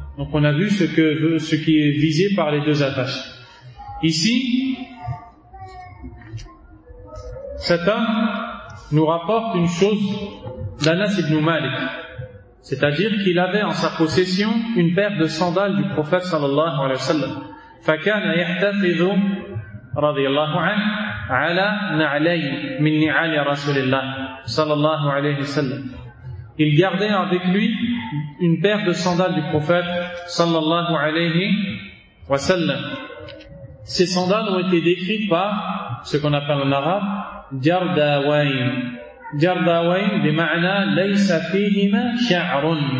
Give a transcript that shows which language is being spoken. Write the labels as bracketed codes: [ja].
[fr] Donc on a vu ce qui est visé par les deux attaches. Ici, cet homme nous rapporte une chose d'Anas ibn Malik, c'est-à-dire qu'il avait en sa possession une paire de sandales du prophète [ar] sallallahu alayhi wa sallam. فَكَانَ يَحْتَفِذُ رَضِيَ اللَّهُ عَنْهُ عَلَى نَعْلَيْهِ مِنْ نِعَالِ رَسُولِ اللَّهِ sallallahu alayhi wa sallam. [fr] Il gardait avec lui une paire de sandales du prophète [ar] sallallahu alayhi wa sallam. [fr] Ces sandales ont été décrites par ce qu'on appelle en arabe jardawain. [ar] Jardawain bi ma'na laysa fihima sha'run.